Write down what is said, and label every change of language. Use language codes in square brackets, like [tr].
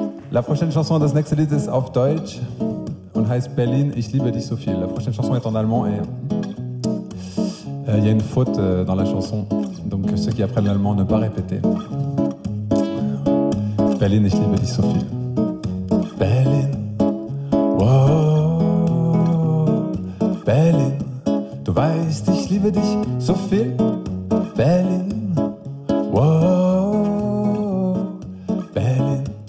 [fr] La prochaine chanson, [de] das nächste Lied ist auf Deutsch und heißt Berlin, ich liebe dich so viel. [fr] La prochaine chanson est en allemand et il y a une faute dans la chanson, donc ceux qui apprennent l'allemand ne pas répéter. [de] Berlin, ich liebe dich so viel. Berlin, wow, Berlin, du weißt, ich liebe dich so viel. Berlin, wow, Berlin.